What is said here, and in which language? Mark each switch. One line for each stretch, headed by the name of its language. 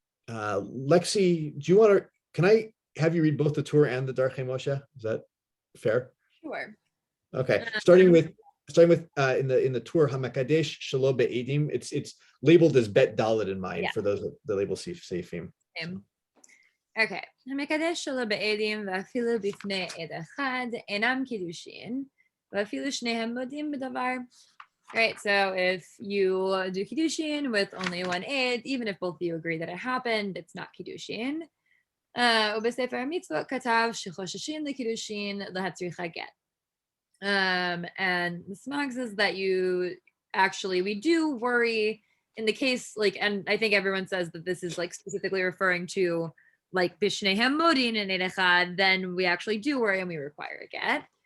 English: Lexi, can I have you read both the tour and the Darchei Moshe? Is that fair? Sure. Okay, starting with starting with in the Tur Hamakadesh Shelo Be'edim, it's labeled as Bet Dalet in mind for those that label Seifim. Okay.
Hebrew: המקדש שלו בעדים ואפילו בפני עד אחד אינם קידושין ואפילו שניהם מודים בדבר.
English: Right, so if you do kiddushin with only one aid, even if both of you agree that it happened, it's not kiddushin.
Hebrew: ובספר המצוות כתב שחוששים לקידושין להצריך הגט.
English: And the Smog says that we do worry in the case, like, and I think everyone says that this is like specifically referring to like bishnehem modin and edechad, then we actually do worry and we require a get.